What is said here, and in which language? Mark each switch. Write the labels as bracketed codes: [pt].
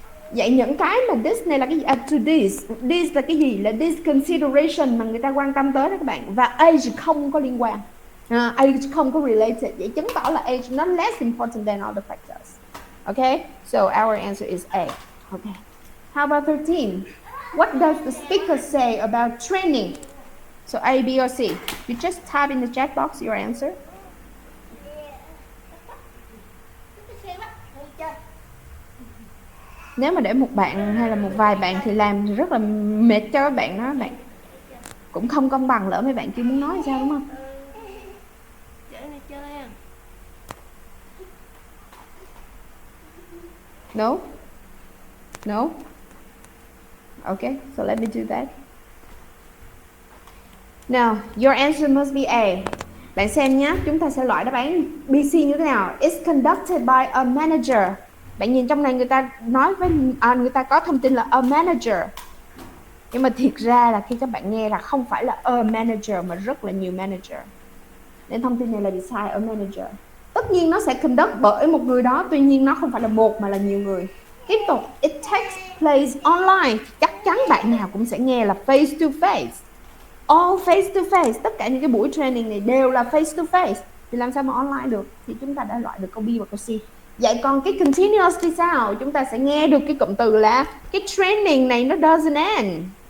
[vi] Vậy những cái mà this này là cái gì? To this là cái gì? Là this consideration mà người ta quan tâm tới đó các bạn, và age không có liên quan, age không có related, vậy chứng tỏ là [en] age not less important than other factors. Okay, so our answer is A. Okay. How about 13? What does the speaker say about training? So A, B, or C? You just type in the chat box your answer. [vi] Nếu mà để một bạn hay là một vài bạn thì làm rất là mệt cho các bạn đó, bạn cũng không công bằng, lỡ mấy bạn kia muốn nói sao đúng không? [en] No? No? Okay, so let me do that. Now, your answer must be A. [vi] Bạn xem nhé, chúng ta sẽ loại đáp án BC như thế nào. [en] It's conducted by a manager. [vi] Bạn nhìn trong này người ta nói với người ta có thông tin là a manager. Nhưng mà thiệt ra là khi các bạn nghe là không phải là a manager mà rất là nhiều manager. Nên thông tin này là bị sai, a manager. Tất nhiên nó sẽ conduct bởi một người đó, tuy nhiên nó không phải là một mà là nhiều người. Tiếp tục, [en] it takes place online. [vi] Chắc chắn bạn nào cũng sẽ nghe là face to face. [en] All face to face, [vi] tất cả những cái buổi training này đều là face to face. Thì làm sao mà online được? Thì chúng ta đã loại được câu B và câu C. Vậy còn cái continuous thì sao? Chúng ta sẽ nghe được cái cụm từ là cái training này nó [en] doesn't end.